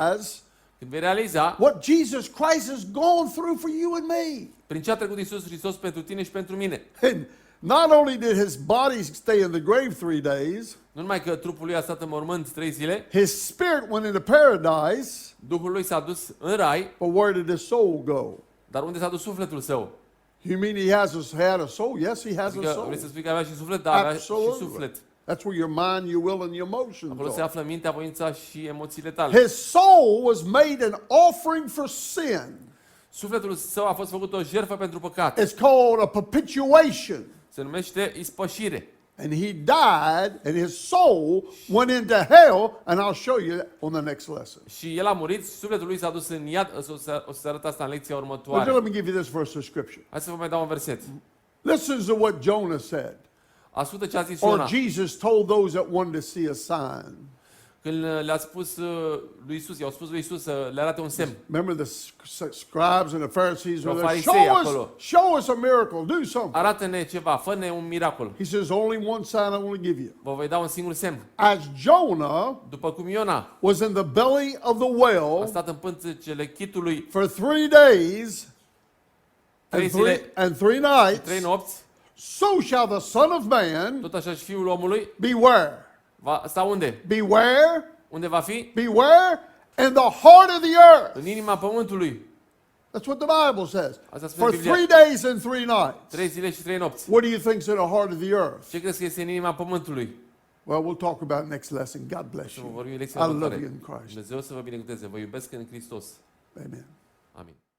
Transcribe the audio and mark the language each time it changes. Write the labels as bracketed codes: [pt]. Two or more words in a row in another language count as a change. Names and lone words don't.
[en] realize [ro] Când vei realiza [en] what Jesus Christ has gone through for you and me. [ro] prin ce a trecut Iisus Hristos pentru tine și pentru mine. [en] And not only did his body stay in the grave 3 days, [ro] Nu numai că trupul lui a stat în mormânt 3 zile, [en] his spirit went into paradise, [ro] Duhul lui s-a dus în rai, [en] but where did his soul go? [ro] dar unde s-a dus sufletul său? [en] You mean had a soul? Yes, he has a [ro] Adică [en] soul. [ro] vrei să spui că avea și suflet? Da, avea și [en] Absolutely. [ro] suflet. [en] That's where your mind, your will, and your emotions [ro] Acolo se [en] are. [ro] află mintea, voința și emoțiile tale. [en] His soul was made an offering for sin. [ro] Sufletul său a fost făcut o jertfă pentru păcat. [en] It's called a perpetuation. [ro] Se numește ispășire. [en] And he died, and his soul went into hell, and I'll show you on the next lesson. [ro] Și el a murit, sufletul lui s-a dus în iad, o să arăt asta în lecția [en] But [ro] următoare. [en] let me give you this verse of scripture. [ro] Hai să vă mai dau un verset. [en] Listen to what Jonah said, [ro] Ascultă ce a zis [en] or [ro] Iona. [en] Jesus told those that wanted to see a sign. [ro] Când le-a spus lui Isus, i-au spus lui Isus să le arate un semn. [en] Remember the scribes and the Pharisees were there. [ro] Farisei acolo. [en] Show us a miracle. Do something. [ro] Arată-ne ceva, fă-ne un miracol. [en] He says, only one sign I want to give you. [ro] Vă voi da un singur semn. [en] As Jonah [ro] După cum Iona [en] was in the belly of the [ro] a [en] whale [ro] stat în pântecele chitului [en] for 3 days [ro] Trei zile, [en] and three [ro] 3 [en] nights, [ro] nopți, [en] so shall the Son of Man [ro] tot așa și Fiul omului [en] be where? [ro] va sta unde? [en] Beware, [ro] Unde va fi? [en] beware, in the heart of the earth. [ro] În inima pământului. [en] That's what the Bible says. [ro] Asta spune [en] For [ro] Biblia. [en] 3 days and 3 nights. [ro] 3 zile și 3 nopți. [en] What do you think's in the heart of the earth? [ro] Ce crezi că este în inima pământului? [en] Well, we'll talk about it next lesson. God bless [ro] Să vă [en] you. [ro] vorbim în [en] I [ro] lecția [en] love [ro] următoare. [en] you in Christ. [ro] Dumnezeu să vă binecuvânteze. Vă iubesc în Hristos. [en] Amen. [ro] Amin.